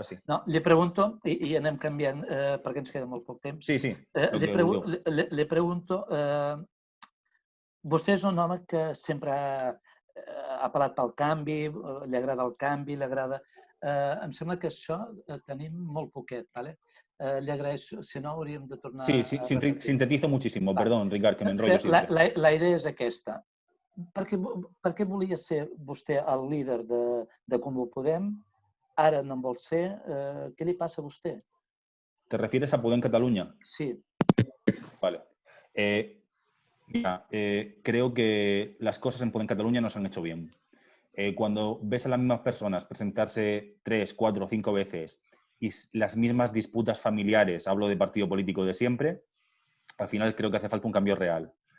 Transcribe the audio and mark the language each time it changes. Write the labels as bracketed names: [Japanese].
[Catalan] No, li pregunto, i anem canviant perquè ens queda molt poc temps. Sí. Li pregunto, vostè és un home que sempre ha apel·lat pel canvi, li agrada el canvi, li agrada... Em sembla que això tenim molt poquet, ¿vale? Li agraeixo, si no hauríem de tornar [Spanish] Sí, [Catalan] a repetir. [Spanish] sintetizo muchísimo, perdón, Ricard, que me enrollo siempre. [Catalan] La idea és aquesta. Per què volia ser vostè el líder de Comú Podem? Ara no en vol ser. Què li passa a vostè? [Spanish] ¿Te refieres a Podem Cataluña? Sí. Vale. Mira, creo que las cosas en Podem Cataluña no se han hecho bien. Cuando ves a las mismas personas presentarse 3, 4 o 5 veces y las mismas disputas familiares, hablo de partido político de siempre, al final creo que hace falta un cambio real.